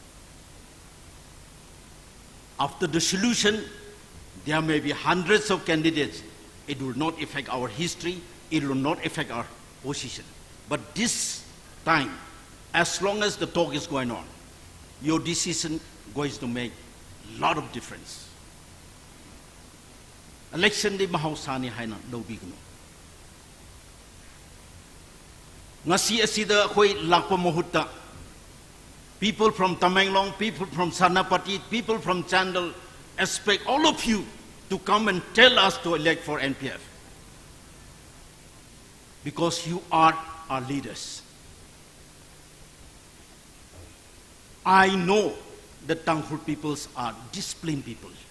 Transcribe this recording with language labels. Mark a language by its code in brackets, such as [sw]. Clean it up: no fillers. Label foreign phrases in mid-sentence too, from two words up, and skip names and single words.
[en] After the solution, there may be hundreds of candidates. It will not affect our history, it will not affect our position. But this time, as long as the talk is going on, your decision going to make a lot of difference. [mni] Election di mahausani haina lobigno. Ngasi asida khoi lakpa mahutta. [en] People from Tamenglong, people from Sarnapati, people from Chandal, expect all of you to come and tell us to elect for NPF. Because you are our leaders. I know that Tangkhul peoples are disciplined people.